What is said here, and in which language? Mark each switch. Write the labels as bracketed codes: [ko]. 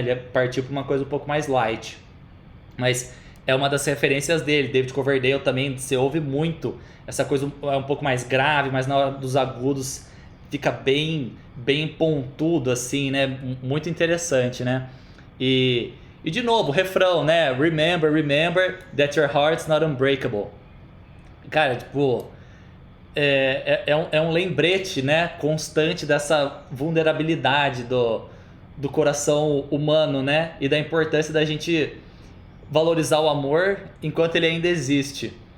[pt] Ele partiu pra uma coisa um pouco mais light. Mas é uma das referências dele. David Coverdale também, você ouve muito essa coisa um pouco mais grave, mas na hora dos agudos fica bem pontudo, assim, né? Muito interessante, né? E de novo, o refrão, né? [en] Remember that your heart's not unbreakable. [pt] Cara, tipo, é um lembrete, né? Constante dessa vulnerabilidade do coração humano, né? E da importância da gente valorizar o amor enquanto ele ainda existe.